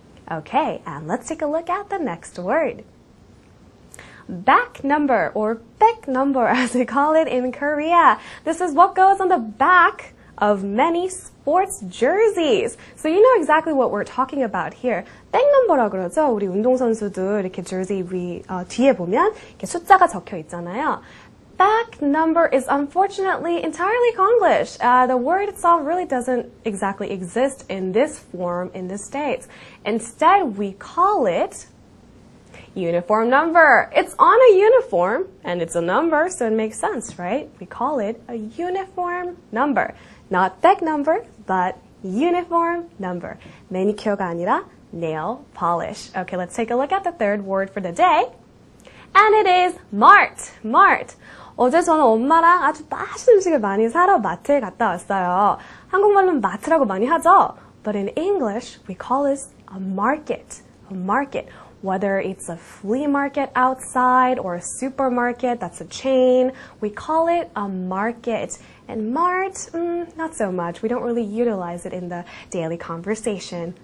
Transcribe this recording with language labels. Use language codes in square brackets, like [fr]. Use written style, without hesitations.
[en] Okay, and let's take a look at the next word. Back number, or back number as we call it in Korea. This is what goes on the back of many sports jerseys. So you know exactly what we're talking about here. [ko] back number라고 그러죠. 우리 운동선수들 이렇게 jersey 뒤에 보면 이렇게 숫자가 적혀 있잖아요. [en] Back number is unfortunately entirely Konglish. The word itself really doesn't exactly exist in this form in the States. Instead, we call it uniform number. It's on a uniform, and it's a number, so it makes sense, right? We call it a uniform number. Not back number, but uniform number. [ko] Manicure가 아니라 nail polish. [en] Okay, let's take a look at the third word for the day. And it is mart. Mart. [ko] 어제 저는 엄마랑 아주 맛있는 음식을 많이 사러 마트에 갔다 왔어요. 한국말로는 마트라고 많이 하죠? [en] But in English, we call this a market. A market. Whether it's a flea market outside or a supermarket, that's a chain, we call it a market. And mart, not so much. We don't really utilize it in the daily conversation.